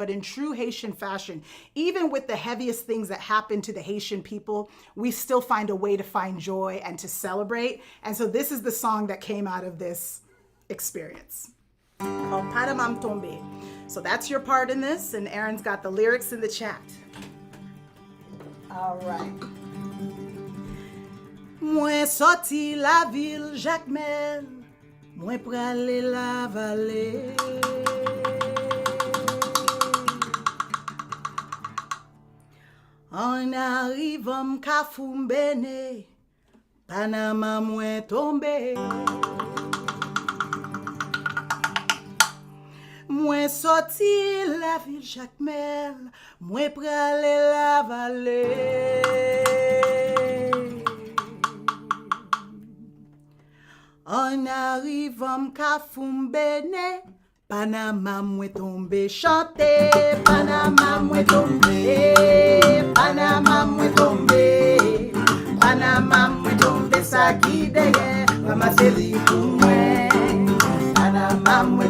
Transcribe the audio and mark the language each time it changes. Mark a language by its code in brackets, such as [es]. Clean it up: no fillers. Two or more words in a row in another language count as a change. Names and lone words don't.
[en] But in true Haitian fashion, even with the heaviest things that happen to the Haitian people, we still find a way to find joy and to celebrate. And so this is the song that came out of this experience called Panama'm Tombe. So that's your part in this. And Aaron's got the lyrics in the chat. All right. [ht] Mwen sorti la ville Jacmel, mwen prale la vallée. En arrivam Kafumbene, Panama'm Tombe. Mwen sorti la ville Jacmel, mwen prale la vallée. En arrivam Kafumbene, Panama'm Tombe. Chante, Panama'm Tombe, Panama'm Tombe, Panama'm Tombe. Sa guide, ramase li pou mwen. Panama'm